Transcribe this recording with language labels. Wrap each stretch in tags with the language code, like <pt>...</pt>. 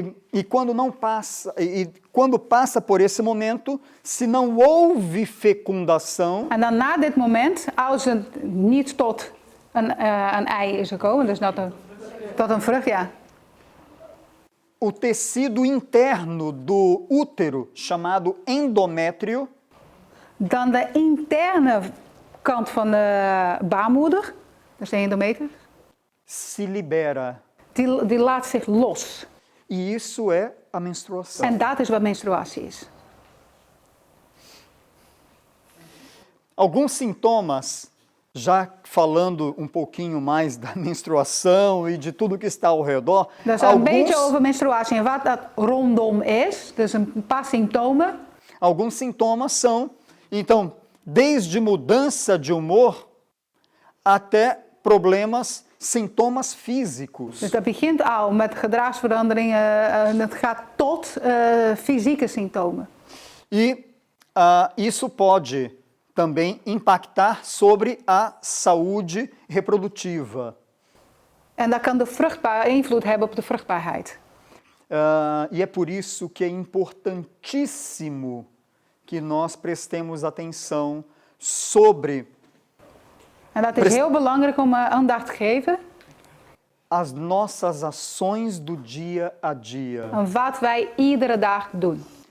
<pt>E quando não passa, e quando passa por esse momento, se não houve fecundação,</pt> <nl>En dan na dit moment, als het niet tot een ei is gekomen, dus tot een vrucht, ja.</nl> <pt>o tecido interno do útero, chamado endométrio,</pt> <nl>Dan de interne kant van de baarmoeder, dus de endometer,</nl> <pt>se libera.</pt> <nl>die laat zich los.</nl> <pt>E isso é a menstruação.</pt> <nl>En dat is wat menstruatie is.</nl> <pt>Alguns sintomas, já falando um pouquinho mais da menstruação e de tudo que está ao redor,</pt> <nl>Dat is een beetje over menstruatie en wat dat rondom is. Dus een paar symptomen.</nl> <pt>alguns sintomas são, então, desde mudança de humor até problemas, sintomas físicos.</pt> <nl>Dus dat begint al met gedragsveranderingen en het gaat tot fysieke symptomen.</nl> <pt>E isso pode também impactar sobre a saúde reprodutiva.</pt> <nl>En dat kan invloed hebben op de vruchtbaarheid.</nl> <pt>E é por isso que é importantíssimo que nós prestemos atenção sobre</pt> <nl>En dat is heel belangrijk om aandacht te geven</nl> <pt>as nossas ações do dia a dia.</pt> <nl>aan wat wij iedere dag doen.</nl>